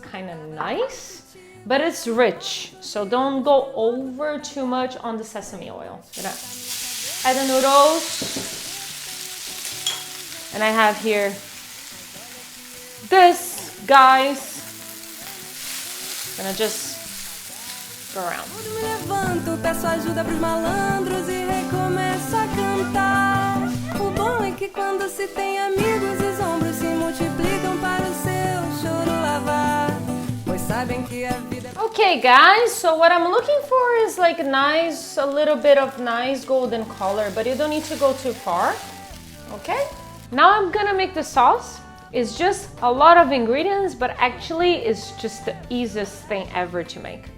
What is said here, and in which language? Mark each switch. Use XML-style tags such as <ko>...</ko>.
<en>It's kind of nice, but it's rich, so don't go over too much on the sesame oil. I'm gonna add the noodles, and I have here this, guys. I'm gonna just go around.</en> <pt>Peço ajuda pros malandros e recomeço a cantar. O bom é que quando se tem amigos, os ombros se multiplicam para o seu choro lavar. Pois sabem que a vida.</pt> <en>Okay, guys, so what I'm looking for is like a little bit of nice golden color, but you don't need to go too far. Okay? Now I'm gonna make the sauce. It's just a lot of ingredients, but actually it's just the easiest thing ever to make.</en>